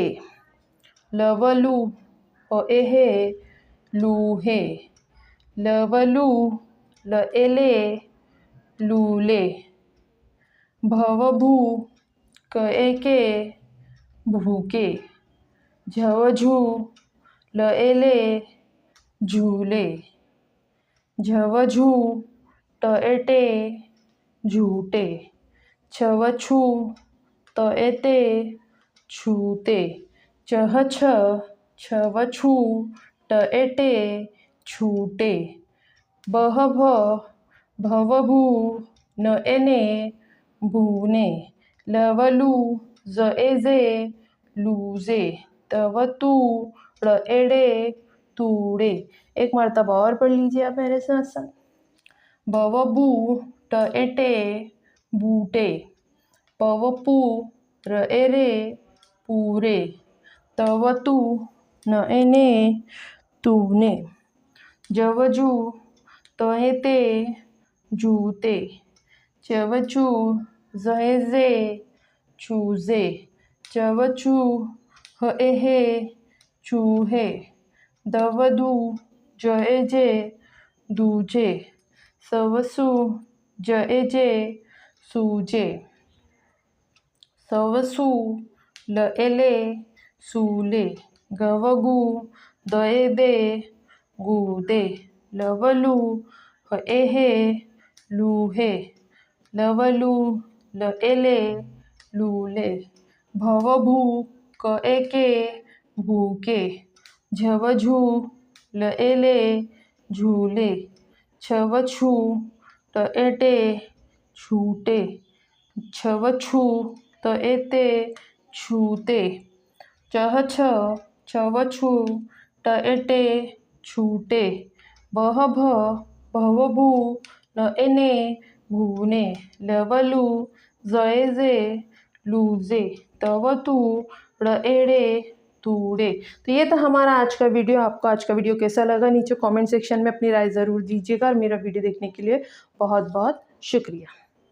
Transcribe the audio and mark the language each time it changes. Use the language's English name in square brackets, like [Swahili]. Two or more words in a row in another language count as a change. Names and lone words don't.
[Hindi] लवलू हे लूहे। लवलू ले लूले। भवभू के भूके। झवझू ले झूले। झवझू टे झूटे। छवछू ते छूते। चह छवछू टे छूटे। बह भवभू न एने भूने। लवलू जे लूजे। तव तू एड़े तूड़े। एक मर्तबा और पढ़ लीजिए आप मेरे साथ साथ। बवबू टे बूटे। पवपू र ए रे पूरे, तव तू न ए ने तूने, जव जू तहे ते जूते, चव चू जहे जे चूजे, चव चू ह ए हे चूहे, दव दू ज ए जे दूजे, सव सू ज ए जे सूजे, सव सू ल ए ले सूले, गव गू द ए दे गूदे, लव लू ह ए हे लूहे, लव लू ल ए ले लूले, भव भू क ए के भूके, झव झू ल ए ले झूले, छव छू त ए टे छूटे, छव छू त ए ते छूते, चह छ छव छू त ए टे छूटे, बह भ भव भू न ए ने भूने, लव लू ज ए जे लूजे, तव तू ड़ ए ड़े तूड़े। तो ये था हमारा आज का वीडियो। आपको आज का वीडियो कैसा लगा नीचे [English] comment section [Hindi] में अपनी राय ज़रूर दीजिएगा और मेरा वीडियो देखने के लिए बहुत बहुत शुक्रिया।